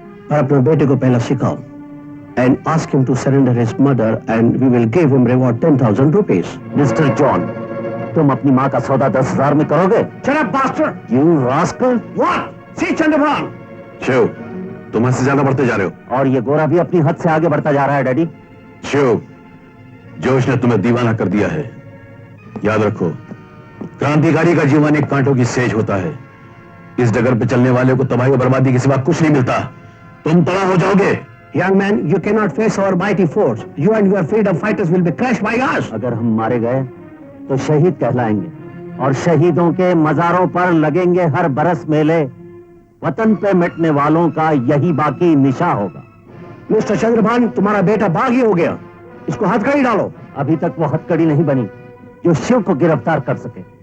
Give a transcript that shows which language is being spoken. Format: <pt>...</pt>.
<hi>पर अपने बेटे को पहला सिखाओ</hi> <en>and ask him to surrender his mother and we will give him reward 10,000 rupees.</en> <hi>Mister John, तुम अपनी माँ का सौदा 10,000 में करोगे?</hi> <en>Shut up, bastard! You rascal! What? See Chandrabhan!</en> <hi>Shiv, तुम हद से ज्यादा बढ़ते जा रहे हो। और ये गोरा भी अपनी हद से आगे बढ़ता जा रहा है डैडी। शिव, जोश ने तुम्हें दीवाना कर दिया है। याद रखो, क्रांतिकारी का जीवन एक कांटों की सेज होता है। इस डगर पे चलने वाले को तबाही और बर्बादी के सिवा कुछ नहीं मिलता। तुम तबाह हो जाओगे।</hi> <en>Young man, you cannot face our mighty force. You and your freedom fighters will be crushed by us.</en> <hi>अगर हम मारे गए तो शहीद कहलाएंगे और शहीदों के मजारों पर लगेंगे हर बरस मेले। वतन पे मिटने वालों का यही बाकी निशा होगा। मिस्टर चंद्रभान, तुम्हारा बेटा बागी हो गया, इसको हथकड़ी डालो। अभी तक वो हथकड़ी नहीं बनी जो शिव को गिरफ्तार कर सके।</hi>